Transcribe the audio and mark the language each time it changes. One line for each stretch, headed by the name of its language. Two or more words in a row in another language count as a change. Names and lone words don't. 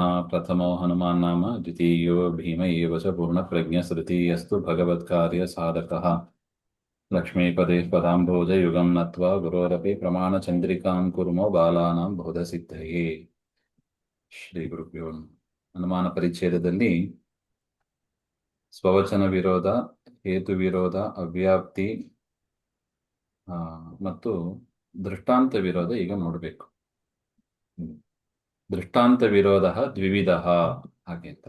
Sanskrit: प्रथमो हनुमान् नाम द्वितीयो भीम एव च पूर्णप्रज्ञस्तृतीयस्तु भगवत्कार्यसाधकः। लक्ष्मीपदे पदाम्भोजयुगं नत्वा गुरोरपि प्रमाणचन्द्रिकां कुर्मो बालानां बोधसिद्धये। ಶ್ರೀ ಗುರುಭ್ಯೋ ನಮಃ.
Kannada: ಅನುಮಾನ ಪರಿಚ್ಛೇದದಲ್ಲಿ ಸ್ವವಚನ ವಿರೋಧ, ಹೇತು ವಿರೋಧ, ಅವ್ಯಾಪ್ತಿ ಮತ್ತು ದೃಷ್ಟಾಂತ ವಿರೋಧ ಈಗ ನೋಡಬೇಕು. ದೃಷ್ಟಾಂತ ವಿರೋಧ ದ್ವಿವಿಧ ಹಾಗೆ ಅಂತ.